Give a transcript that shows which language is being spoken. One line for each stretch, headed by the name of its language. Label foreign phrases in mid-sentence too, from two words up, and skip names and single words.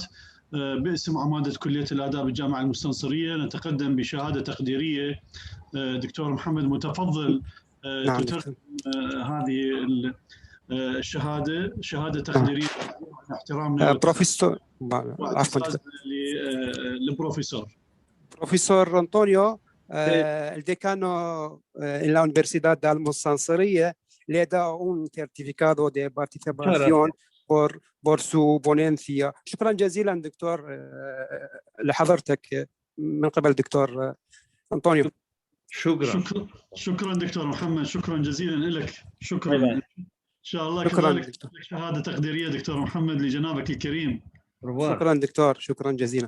Arabic: باسم عمادة كلية الآداب الجامعة المستنصرية نتقدم بشهادة تقديرية. دكتور محمد متفضل تترجم هذه الشهادة، شهادة تقديرية احترامنا بروفيسور للبروفيسور.
Spanish: Profesor Antonio, el decano en la Universidad de Almonsanseriya le da un certificado de participación por su ponencia.
Arabic: شكرا جزيلا دكتور لحضرتك من قبل دكتور أنطونيو. شكرا دكتور محمد، شكرا جزيلا لك. شكرا إن شاء الله كذلك شهادة تقديرية دكتور محمد لجنابك الكريم. شكرا دكتور، شكرا جزيلا.